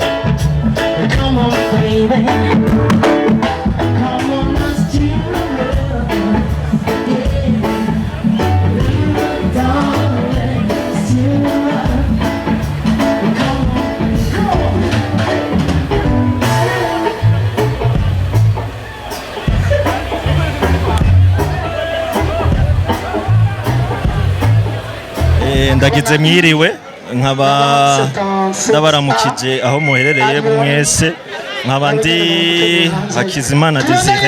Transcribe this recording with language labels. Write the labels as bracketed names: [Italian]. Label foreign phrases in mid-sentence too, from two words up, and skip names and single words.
[English] Come on, baby. Come on, let's do it. Yeah. Really, darling, still love. Come on, come on. [Rundi] Ndagize mwiriwe nkaba ndabaramukije aho muherereye mwese nkaba ndi Hakizimana Desire